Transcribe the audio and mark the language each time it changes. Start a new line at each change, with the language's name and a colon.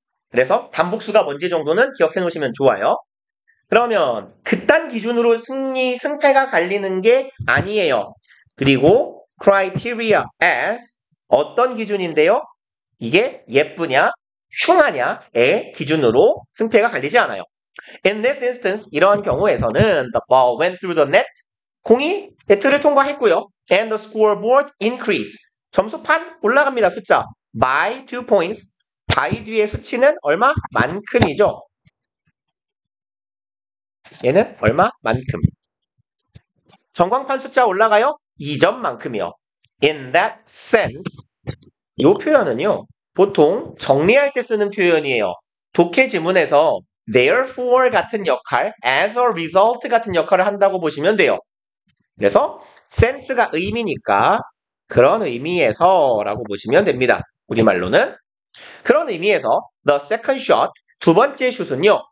Korean: 그래서 단복수가 뭔지 정도는 기억해 놓으시면 좋아요. 그러면 그딴 기준으로 승패가 갈리는 게 아니에요. 그리고 criteria as 어떤 기준인데요? 이게 예쁘냐, 흉하냐의 기준으로 승패가 갈리지 않아요.
English: In this instance,
Korean: 이러한 경우에서는
English: the ball went through the net.
Korean: 공이 네트를 통과했고요.
English: And the scoreboard increased.
Korean: 점수판 올라갑니다.
English: 숫자 by 2 points.
Korean: by 뒤에 수치는 얼마만큼이죠. 얘는 얼마만큼. 전광판 숫자 올라가요. 2점만큼이요.
English: In that sense,
Korean: 이 표현은요. 보통 정리할 때 쓰는 표현이에요. 독해 지문에서 therefore 같은 역할,
English: as a result
Korean: 같은 역할을 한다고 보시면 돼요. 그래서 sense가 의미니까 그런 의미에서 라고 보시면 됩니다. 우리말로는 그런 의미에서
English: the second shot,
Korean: 두 번째 슛은요.